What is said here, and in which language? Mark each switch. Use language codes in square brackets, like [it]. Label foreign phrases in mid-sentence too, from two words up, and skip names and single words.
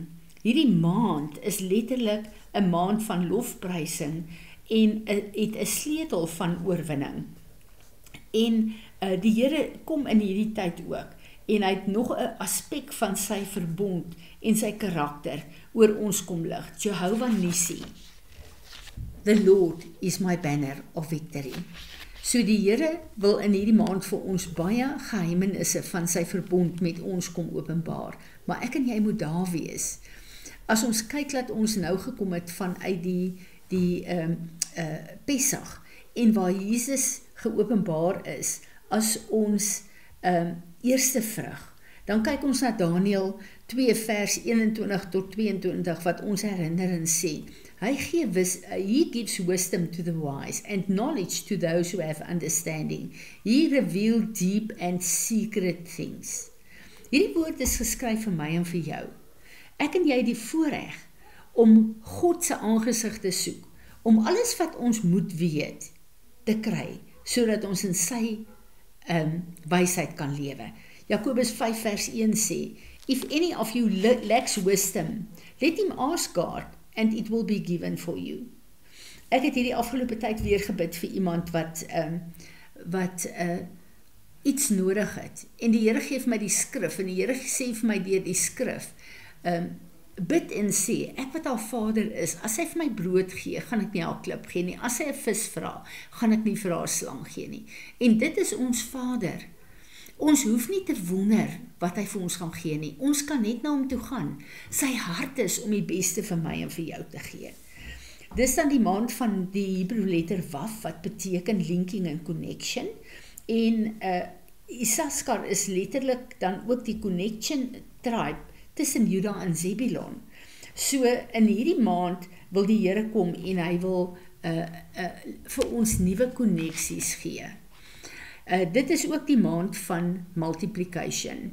[af] Hierdie maand is letterlik 'n maand van lofprysing en het 'n sleutel van oorwinning. En die Here kom in hierdie tyd ook, en hy het nog 'n aspek van sy verbond en sy karakter oor ons kom lig. Jehovah Nissi. [en] The Lord is my banner of victory. [af] So die Here wil in hierdie maand vir ons baie geheimenisse van sy verbond met ons kom openbaar. Maar ek en jy moet daar wees. As ons kyk dat ons nou gekom het vanuit die Pesach en waar Jesus geopenbaar is as ons eerste vrug, dan kyk ons na Daniël 2 vers 21 tot 22 wat ons herinnerend sê. [en] He gives wisdom to the wise and knowledge to those who have understanding. He reveals deep and secret things. [af] Hierdie woord is geskryf vir my en vir jou. Ek en jy die voorreg om God se aangesig te soek, om alles wat ons moet weet te kry, sodat ons in sy wysheid kan lewe. Jakobus 5 vers 1 sê, [en] If any of you lacks wisdom, let him ask God, and it will be given for you. [af] Ek het hierdie afgelope tyd weer gebid vir iemand wat iets nodig het. En die Here gee vir my die skrif, en die Here sê vir my deur die skrif, bid en sê, ek wat haar vader is, as hy vir my brood gee, gaan ek nie haar klip gee nie. As hy 'n vis vra, gaan ek nie vir haar slang gee nie. En dit is ons Vader. Ons hoef nie te wonder wat hy vir ons gaan gee nie. Ons kan net na hom toe gaan. Sy hart is om die beste vir my en vir jou te gee. Dis dan die maand van die Hebreë letter Waf, wat beteken [en] linking and connection. [af] En Issachar is letterlik dan ook die [en] connection tribe [af] tussen Juda en Zebulon. So in hierdie maand wil die Here kom en hy wil vir ons nuwe koneksies gee. Dit is ook die maand van multiplication.